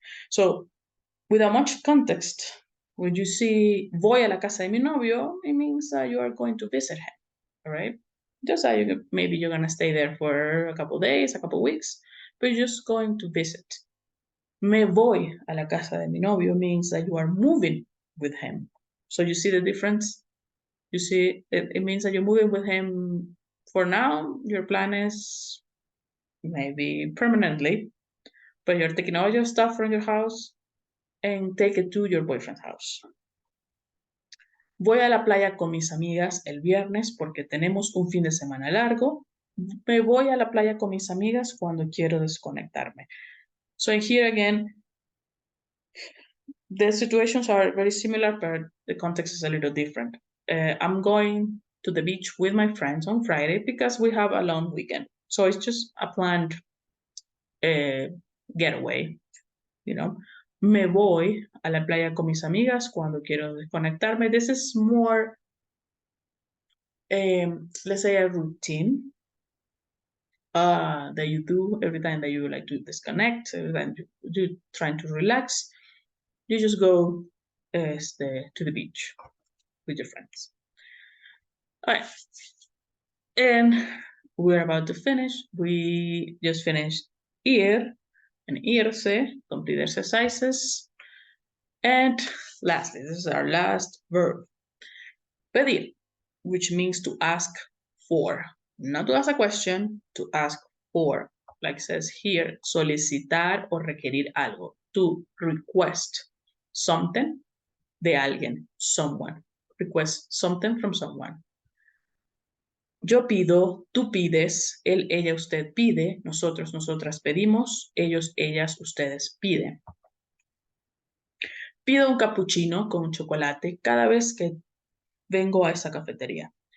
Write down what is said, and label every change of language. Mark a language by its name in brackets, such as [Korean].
[English] So, without much context, when you see [Spanish] voy a la casa de mi novio, [English] it means that you are going to visit him, all right? Just that maybe you're going to stay there for a couple days, a couple weeks, but you're just going to visit. [Spanish] Me voy a la casa de mi novio [English] means that you are moving with him. So you see the difference? You see, it means that you're moving with him for now. Your plan is maybe permanently, but you're taking all your stuff from your house and take it to your boyfriend's house. [Spanish] Voy a la playa con mis amigas el viernes porque tenemos un fin de semana largo. Me voy a la playa con mis amigas cuando quiero desconectarme. [English] So here again, the situations are very similar, but the context is a little different. I'm going to the beach with my friends on Friday because we have a long weekend. So it's just a planned getaway, you know. [Spanish] Me voy a la playa con mis amigas cuando quiero desconectarme. [English] This is more, let's say, a routine that you do every time that you like to disconnect, every time you're trying to relax. You just go to the beach with your friends. All right. And we're about to finish. We just finished ir and irse, complete exercises. And lastly, this is our last verb. Pedir, which means to ask for. Not to ask a question, to ask for. Like it says here, [Spanish] solicitar o requerir algo. [English] To request something [Spanish] de alguien, [English] someone. Request something from someone. [Spanish] Yo pido, tú pides, él, ella, usted pide, nosotros, nosotras pedimos, ellos, ellas, ustedes piden. Pido un cappuccino con chocolate cada vez que vengo a esa cafetería.